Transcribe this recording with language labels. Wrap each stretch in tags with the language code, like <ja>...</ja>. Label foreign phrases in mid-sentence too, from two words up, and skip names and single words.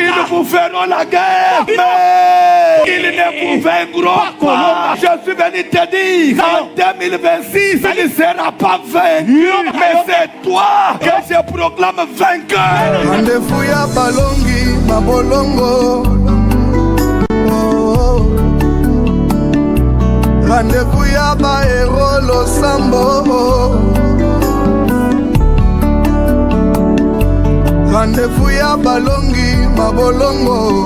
<fr>vous ferons la guerre, mais ils ne vous vaincront pas. Je suis venu te dire, en 2026, il ne sera pas vaincu, mais c'est toi que je proclame vainqueur.</fr> <ln>Rendez-vous ya balongi, mabolongo. Rendez-vous ya ba héros losambo. Rendez-vous ya balongi mabolongo.</ln>